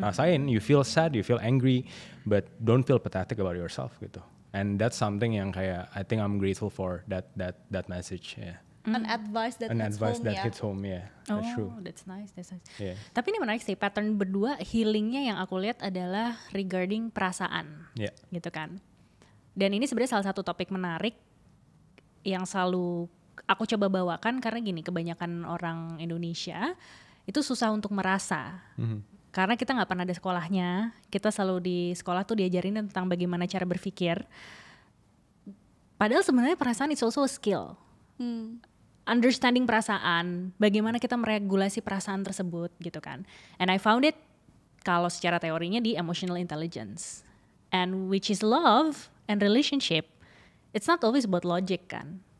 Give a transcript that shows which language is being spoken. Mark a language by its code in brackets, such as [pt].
[en] Rasain, you feel sad, you feel angry, but don't feel pathetic about yourself gitu. And that's something [id] yang kayak [en] I think I'm grateful for that message. Yeah. An advice that hits home, yeah. That's true. That's nice. Yeah. [id] Tapi ini menarik sih, pattern berdua healingnya yang aku lihat adalah regarding perasaan, gitu kan. Dan ini sebenarnya salah satu topik menarik yang selalu aku coba bawakan karena gini, kebanyakan orang Indonesia itu susah untuk merasa. Karena kita nggak pernah ada sekolahnya, kita selalu di sekolah tuh diajarin tentang bagaimana cara berpikir. Padahal sebenarnya perasaan [en] it's also a skill. [id] Understanding perasaan, bagaimana kita meregulasi perasaan tersebut gitu kan. [en] And I found it [id] kalau secara teorinya di [en] emotional intelligence. And which is love and relationship. It's not always about logic kan.